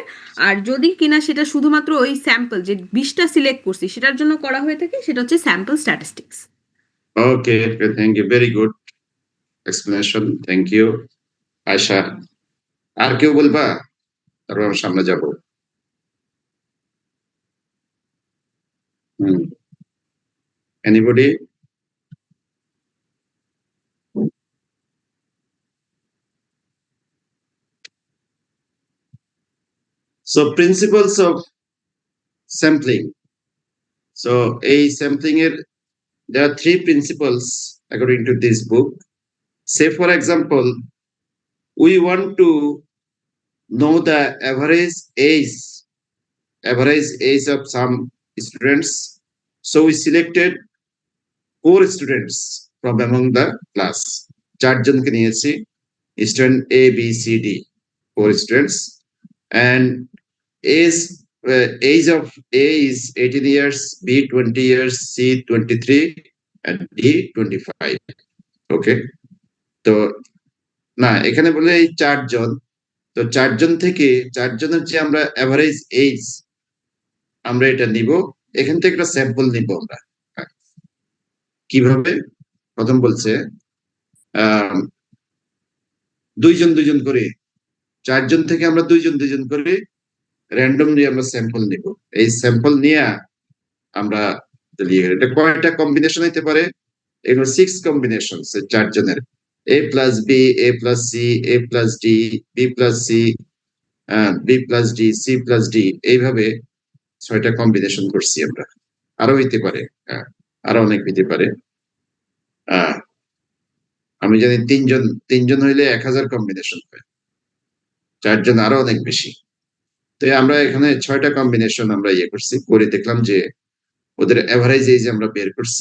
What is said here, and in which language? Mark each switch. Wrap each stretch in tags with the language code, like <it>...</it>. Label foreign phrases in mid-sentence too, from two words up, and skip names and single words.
<bn>আর যদি কিনা সেটা শুধুমাত্র ওই স্যাম্পল যে 20টা সিলেক্ট করছি সেটার জন্য করা হয়ে থাকে, সেটা হচ্ছে</bn> <en>sample statistics. okay, thank you, very good explanation, thank you আয়শা।</en> <bn>আর কেউ বলবা, তারপর আমরা সামনে যাব। এনিবডি?</bn> <en>So principles of sampling. So a sampling there are 3 principles according to this book. Say for example, we want to know the average age of some students. So we selected 4 students from among the class.</en> <bn>4 জনকে নিয়েছি,</bn> <en>student A, B, C, D, 4 students, and age of A is 18 years, B 20 years, C 23, and D 25.</en> <bn>Okay, তো না এখানে বলে এই 4 জন, তো 4 জন থেকে 4 জনের যে আমরা</bn> <en>average age</en> <bn>আমরা এটা নিব, এখান থেকে একটা স্যাম্পল নিব আমরা। কিভাবে? প্রথম বলছে 2 জন করে, 4 জন থেকে আমরা 2 জন করে র্যান্ডমলি আমরা স্যাম্পল নিব। এই স্যাম্পল নিয়ে আমরা এটা কয়টা কম্বিনেশন হতে পারে? এগুলো 6 কম্বিনেশন 4 জনের।</bn> <en>A plus B, A plus C, A plus D, B plus C, B plus D, C plus D,</en> <bn>এইভাবে 6টা কম্বিনেশন করছি আমরা। আরো হইতে পারে, আরো অনেক হইতে পারে। আমি জানি তিনজন হইলে 1000 কম্বিনেশন হয়, 4 জন আরো অনেক বেশি। তো আমরা এখানে 6টা কম্বিনেশন আমরা ইয়ে করছি, করে দেখলাম যে ওদের</bn> <en>average age</en> <bn>আমরা বের করছি।</bn>